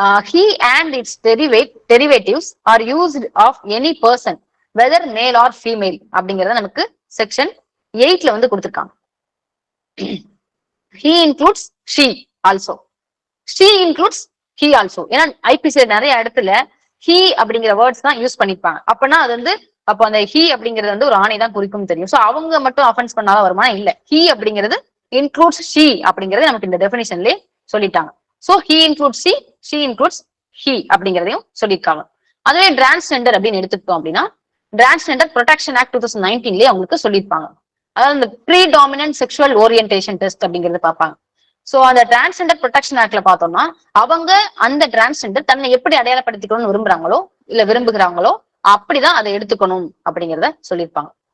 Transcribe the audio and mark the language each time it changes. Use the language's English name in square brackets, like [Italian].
[English] He and its derivatives are used of any person whether male or female [Tamil] அப்படிங்கறத நமக்கு section 8ல வந்து கொடுத்திருக்காங்க. [English] he includes she also, she includes he also. [Tamil] ஏன்னா IBC நிறைய இடத்துல he அப்படிங்கிற வேர்ட்ஸ் தான் யூஸ் பண்ணிருப்பாங்க. அப்பனா அது வந்து அப்போ அந்த he அப்படிங்கிறது வந்து ஒரு ஆணை தான் குறிக்கும் தெரியும். சோ அவங்க மட்டும் அஃபென்ஸ் பண்ணாதான் வருமானா இல்ல, he அப்படிங்கிறது [English] includes she [Tamil] அப்படிங்கறது நமக்கு இந்த டெபினிஷன்லயே சொல்லிட்டாங்க. So [English] he includes she includes he [Tamil] அப்படிங்கறதையும் சொல்லியிருக்காங்க. அதுவே டிரான்ஸ்ஜெண்டர் அப்படின்னு எடுத்துக்கிட்டோம் அப்படின்னா டிரான்ஸ்ஜெண்டர் ப்ரொடெக்ஷன் ஆக்ட் 2019லயே அவங்களுக்கு சொல்லியிருப்பாங்க. அதாவது இந்த ப்ரீடாமினன்ட் செக்ஷுவல் ஓரியன்டேஷன் டெஸ்ட் அப்படிங்கறது பார்ப்பாங்க. சோ அந்த டிரான்ஸ்ஜெண்டர் ப்ரொடெக்ஷன் ஆக்ட்ல பார்த்தோம்னா அவங்க அந்த டிரான்ஸ்ஜெண்டர் தன்னை எப்படி அடையாளப்படுத்திக்கணும்னு விரும்புறாங்களோ இல்ல விரும்புகிறாங்களோ அப்படிதான் அதை எடுத்துக்கணும் அப்படிங்கறத சொல்லியிருப்பாங்க.